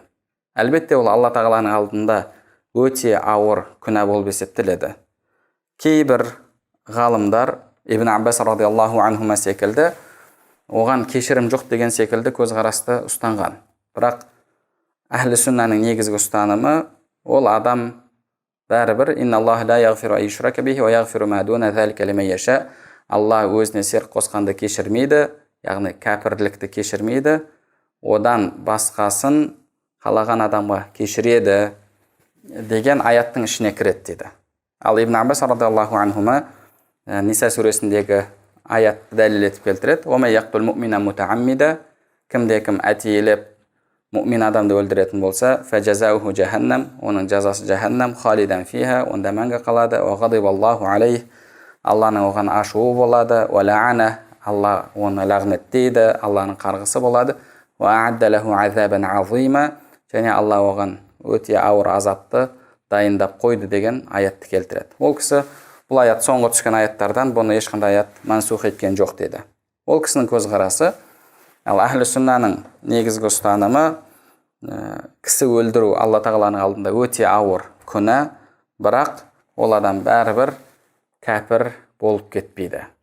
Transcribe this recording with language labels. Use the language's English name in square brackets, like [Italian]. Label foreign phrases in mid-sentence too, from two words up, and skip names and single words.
[Kazakh] Әлбетте ол Алла тағаланың алдында өте ауыр күнә болып есептеледі. Кейбір ғалымдар Ибн Аббас [Arabic] رضي الله عنهما [Kazakh] секілді оған кешірім жоқ деген секілді көзқарасты ұстанған. Бірақ әхлі сүннаның негізгі ұстанымы ол адам бәрібір [Arabic] إن الله لا يغفر أن يشرك به ويغفر ما دون ذلك لمن يشاء. [Kazakh] Алла өзіне серік қосқанды кешірмейді, яғни кәпірлікті кешірмейді, одан басқасын қалаған адамға кешіреді деген аяттың ішіне кіреді дейді. Ал Ибн Аббас [Arabic] رضي الله عنهما [Kazakh] Ниса сүресіндегі аятты дәлел етіп келтіреді. [Arabic] ومن يقتل مؤمنا متعمدا, [Kazakh] кімде-кім әтейілеп мұъмин адамды өлтіретін болса, [Arabic] فجزاؤه جهنم, [Kazakh] оның жазасы жаханнам, [Arabic] خالدا فيها, [Kazakh] онда мәңгі қалады. [Arabic] وغضب الله عليه, [Kazakh] Алланың оған ашуы болады. [Arabic] ولعنه, [Kazakh] Алла оны лағнеттейді, Алланың қарғысы болады. [Arabic] وأعد له عذابا عظيما, [Kazakh] және Алла оған өте ауыр азапты дайындап қойды деген аятты келтіреді. Ол кісі бұл аят соңғы түскен аяттардан бұны ешқандай аят мансух еткен жоқ деді. Ол кісінің көзқарасы. Ал әхлі сүннаның негізгі ұстанымы кісі өлдіру Алла тағаланың алдында өте ауыр күнә, бірақ ол адам бәрібір кәпір болып кетпейді.